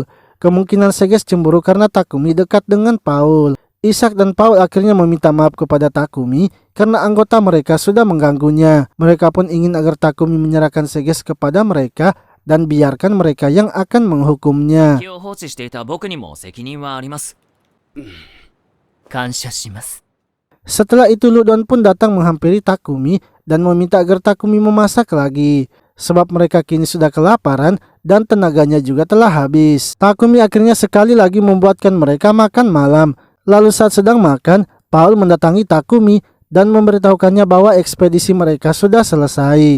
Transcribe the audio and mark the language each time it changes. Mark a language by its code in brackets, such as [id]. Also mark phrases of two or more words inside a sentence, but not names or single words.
[id] Kemungkinan Seges cemburu karena Takumi dekat dengan Paul. Ishak dan Paul akhirnya meminta maaf kepada Takumi karena anggota mereka sudah mengganggunya. Mereka pun ingin agar Takumi menyerahkan Seges kepada mereka dan biarkan mereka yang akan menghukumnya. [ja] 気を放置していた僕にも責任はあります。感謝します。 [id] Setelah itu Ludon pun datang menghampiri Takumi dan meminta agar Takumi memasak lagi, sebab mereka kini sudah kelaparan dan tenaganya juga telah habis. Takumi akhirnya sekali lagi membuatkan mereka makan malam. Lalu saat sedang makan, Paul mendatangi Takumi dan memberitahukannya bahwa ekspedisi mereka sudah selesai.